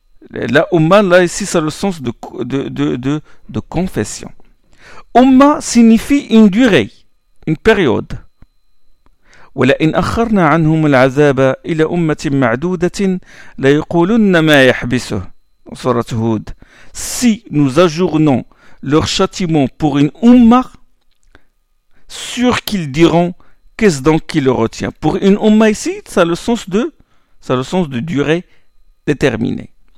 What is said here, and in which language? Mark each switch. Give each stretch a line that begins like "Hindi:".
French: La umma, là ici, ça a le sens de confession. Umma signifie une durée, une période.
Arabic: ولئن أخرنا عنهم العذاب إلى أمة معدودة ليقولن ما يحبسه. سورة هود.
French: Si nous ajournons leur châtiment pour une umma, sûr qu'ils diront qu'est-ce donc qui le retient. Pour une umma ici, ça a le sens de durée déterminée.